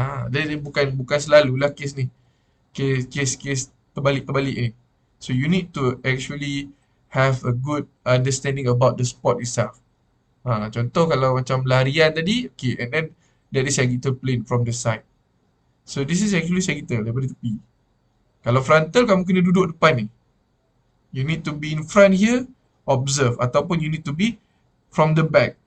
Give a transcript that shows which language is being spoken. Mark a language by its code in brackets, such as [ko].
[ms] Dia bukan selalulah kes ni. Kes terbalik-terbalik ni. [en] So you need to actually have a good understanding about the sport itself. [ms] Contoh kalau macam larian tadi, [en] okay, and then there is sagittal plane from the side. So this is actually sagittal [ms] daripada tepi. Kalau frontal, kamu kena duduk depan ni. [en] You need to be in front here, observe. Ataupun you need to be from the back.